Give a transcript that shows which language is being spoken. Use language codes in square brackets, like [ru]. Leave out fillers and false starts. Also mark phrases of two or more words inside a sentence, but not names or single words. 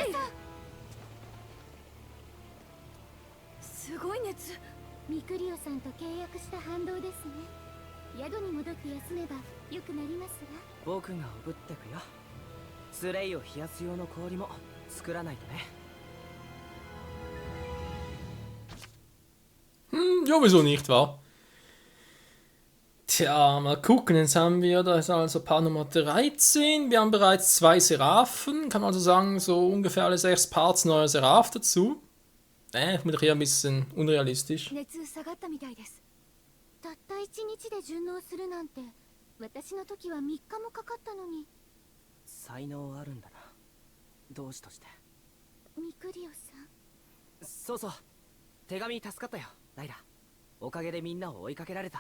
[ja] すごい熱。ミクリオさんと契約した反動ですね。宿に戻って休めば良くなりますわ。僕がおぶってくよ。スレイを冷やす用の氷も作らないとね。 [de] Ja, wieso nicht, wa? Tja, mal gucken, jetzt haben wir, da ist also Paar Nummer 13, wir haben bereits 2 Seraphen, kann man also sagen, so ungefähr alle 6 Parts neuer Seraph dazu. Ich bin doch eher ein bisschen unrealistisch. [ja] 熱下がったみたいです。たった1日で順応するなんて、私の時は3日もかかったのに。才能あるんだな。同志として。ミクリオさん。そうそう。手紙助かったよ、ライラ。おかげでみんなを追いかけられた。